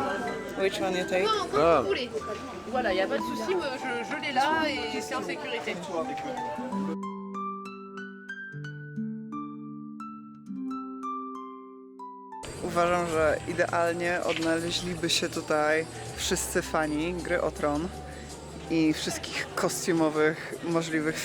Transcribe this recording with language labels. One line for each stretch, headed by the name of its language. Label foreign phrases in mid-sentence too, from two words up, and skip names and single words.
English: Which one you take? Ah,
French: Voilà, il n'y a pas de souci, moi, je l'ai là et c'est en sécurité.
Polish: Uważam, że idealnie odnaleźliby się tutaj wszyscy fani Gry o Tron i wszystkich kostiumowych możliwych